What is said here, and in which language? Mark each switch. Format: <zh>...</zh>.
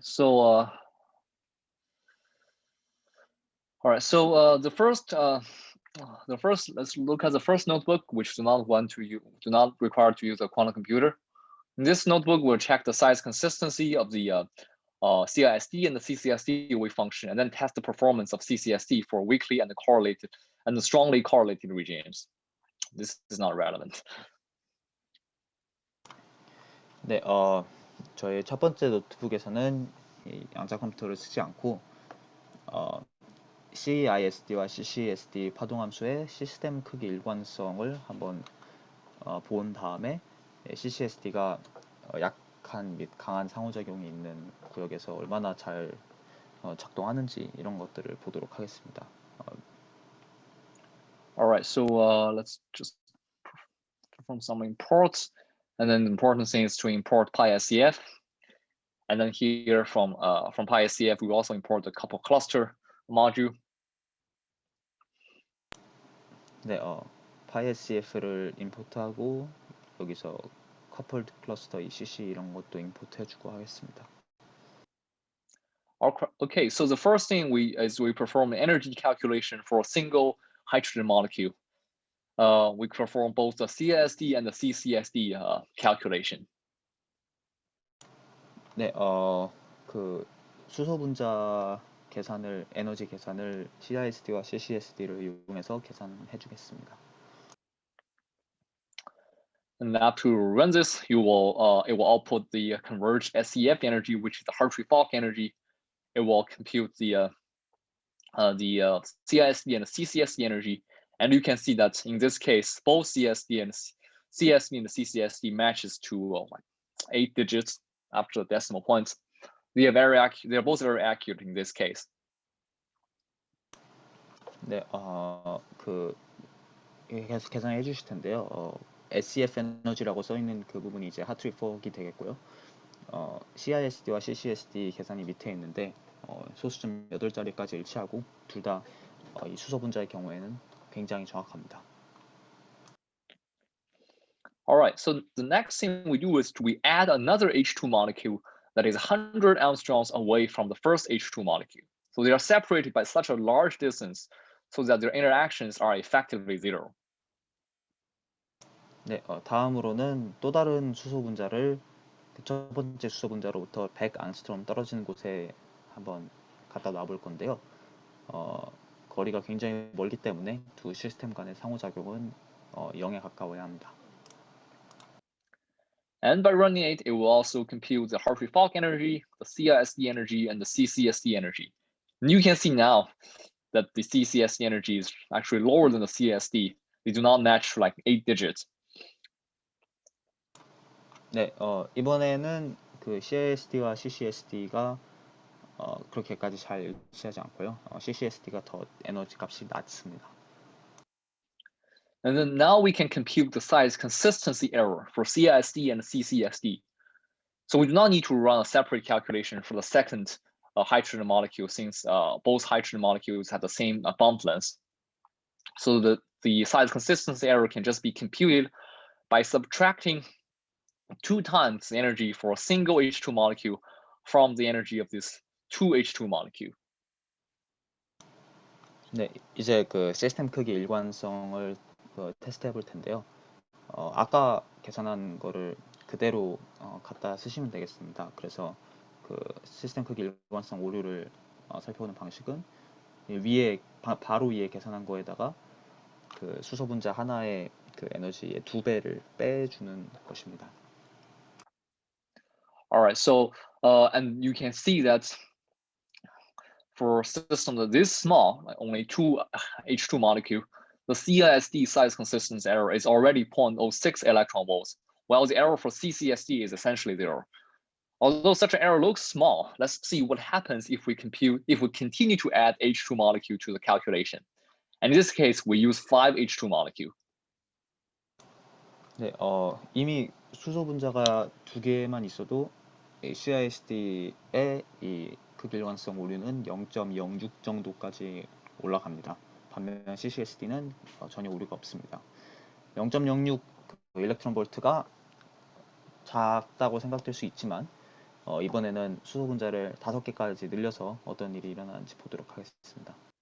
<en>So the first let's look at the first notebook, which do not require to use a quantum computer. In this notebook, we'll check the size consistency of the CISD and the CCSD wave function, and then test the performance of CCSD for weakly and strongly correlated regimes. This is not relevant.</en> <ko>네, 저희 첫 번째 노트북에서는 이 양자 컴퓨터를 쓰지 않고 CISD와 CCSD 파동함수의 시스템 크기 일관성을 한번 본 다음에 CCSD가 약한 및 강한 상호작용이 있는 구역에서 얼마나 잘 작동하는지 이런 것들을 보도록 하겠습니다.</ko> <en>All right, so let's just perform some imports, and then the important thing is to import PySCF, and then here from PySCF we also import the couple cluster module.</en> <ko>네, PySCF를 임포트하고 여기서 coupled cluster ECC 이런 것도 임포트해주고 하겠습니다.</ko> <en>Okay, so the first thing we perform energy calculation for a single hydrogen molecule. We perform both the CISD and the CCSD calculation.</en> <ko>네, 그 수소 분자 계산을 에너지 계산을 CISD와 CCSD를 이용해서 계산해 주겠습니다.</ko> <en>And after you run this, it will output the converged SCF energy, which is the Hartree-Fock energy. It will compute the CISD and the CCSD energy, and you can see that in this case, both CISD and the CCSD matches to like 8 digits after the decimal points. They are both very accurate in this case.</en> <ko>네, 그 계속 계산해 주실 텐데요. SCF 에너지라고 써 있는 그 부분이 이제 하트리-폭이 되겠고요. CISD와 CCSD 계산이 밑에 있는데 소수점 8자리까지 일치하고 둘 다 이 수소 분자의 경우에는 굉장히 정확합니다.</ko> <en>All right, so the next thing we do is we add another H2 molecule that is 100 angstroms away from the first H2 molecule. So they are separated by such a large distance so that their interactions are effectively zero.</en> <ko>네, 다음으로는 또 다른 수소 분자를 그 첫 번째 수소 분자로부터 100 앙스트롬 떨어지는 곳에 한번 갖다 놔볼 건데요. 거리가 굉장히 멀기 때문에 두 시스템 간의 상호작용은 0에 가까워야 합니다.</ko> <en>And by running it will also compute the Hartree-Fock energy, the CISD energy, and the CCSD energy. And you can see now that the CCSD energy is actually lower than the CISD. They do not match like 8 digits.</en> <ko>네, 이번에는 그 CISD와 CCSD가 그렇게까지 잘 일치하지 않고요. CCSD가 더 에너지 값이 낮습니다.</ko> <en>And then now we can compute the size consistency error for CISD and CCSD. So we do not need to run a separate calculation for the second hydrogen molecule, since both hydrogen molecules have the same bond length. So the size consistency error can just be computed by subtracting 2 times the energy for a single H2 molecule from the energy of this 2 H2 molecule.</en> <ko>네, 이제 그 시스템 크기 일관성을 테스트해 볼 텐데요. 아까 계산한 거를 그대로 갖다 쓰시면 되겠습니다. 그래서 그 시스템 크기 일관성 오류를 살펴보는 방식은 위에 바로 위에 계산한 거에다가 그 수소 분자 하나의 그 에너지의 2배를 빼주는 것입니다.</ko> <en>All right, so and you can see that for a system that is small, like only 2 H2 molecule, the CISD size consistency error is already 0.06 electron volts, while the error for CCSD is essentially 0. Although such an error looks small, let's see what happens if we continue to add H2 molecule to the calculation. And in this case, we use 5 H2 molecule.</en> <ko>네, 이미 수소 분자가 2개만 있어도 CISD의 이 극일관성 오류는 0.06 정도까지 올라갑니다. 반면 CCSD는 전혀 오류가 없습니다. 0.06 일렉트론 볼트가 작다고 생각될 수 있지만 이번에는 수소 분자를 5개까지 늘려서 어떤 일이 일어나는지 보도록 하겠습니다.</ko>